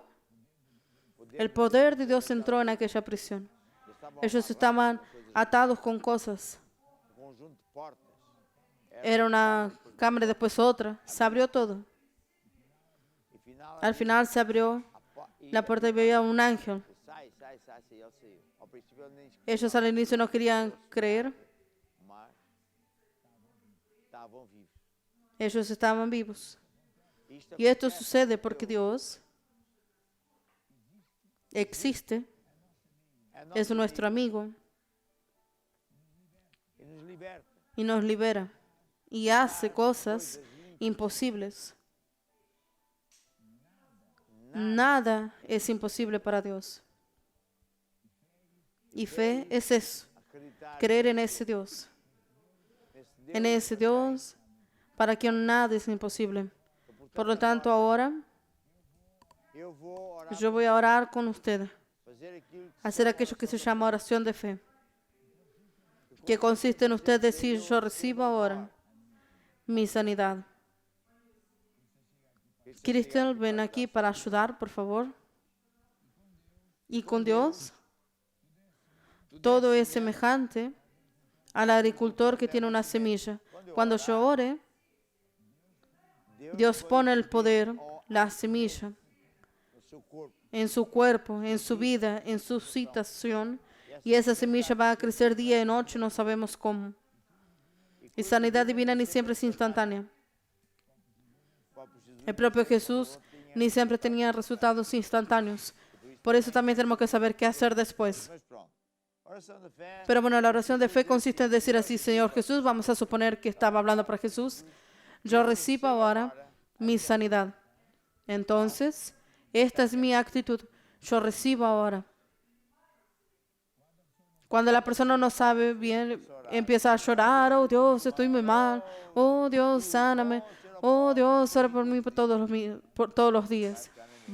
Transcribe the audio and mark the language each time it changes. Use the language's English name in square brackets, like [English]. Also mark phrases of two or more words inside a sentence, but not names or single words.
[Spanish] El poder de Dios entró en aquella prisión. Ellos estaban atados con cosas. [Portuguese] conjunto de portas, [Spanish] Era una cámara y después otra. Se abrió todo. [Portuguese] e final [Spanish] Al final se abrió la puerta y veía un ángel. [Portuguese] sai, ele saiu. Ao princípio eu nem [Spanish] Ellos al inicio no querían creer. [Portuguese] mas estavam vivos. [Spanish] Ellos estaban vivos. [Portuguese] Isto [Spanish] Y esto sucede porque Dios existe, [Portuguese] é [Spanish] es nuestro amigo [Portuguese] e nos liberta. [Spanish] y nos libera y hace cosas imposibles. Nada es imposible para Dios. Y fe es eso, [Portuguese] Acreditar [Spanish] creer en ese Dios, [Portuguese] nesse Deus. [Spanish] en ese Dios para quien nada es imposible. Por lo tanto, ahora [Portuguese] Eu vou orar, [Spanish] yo voy a orar con usted, [Portuguese] fazer aquilo que [Spanish] hacer aquello que se llama oración de fe, que consiste en usted decir: yo recibo ahora mi sanidad. Cristian, ven aquí para ayudar, por favor. Y con Dios, todo es semejante al agricultor que tiene una semilla. Cuando yo ore, Dios pone el poder, la semilla, [Portuguese] no seu corpo. [Spanish] en su cuerpo, en su vida, en su situación, y esa semilla va a crecer día y noche, no sabemos cómo. Y sanidad divina ni siempre es instantánea. [Portuguese] O próprio Jesus [Spanish] El propio Jesús ni siempre tenía resultados instantáneos. Por eso también tenemos que saber qué hacer después. [Portuguese] Mas pronto. Oração de fé. [Spanish] Pero bueno, la oración de fe consiste en decir así: Señor Jesús, vamos a suponer que estaba hablando para Jesús, yo recibo ahora mi sanidad. Entonces, esta es mi actitud, yo recibo ahora. Cuando la persona no sabe bien, empieza a llorar: oh Dios, estoy muy mal, oh Dios, sáname, oh Dios, ora por mí por todos los días.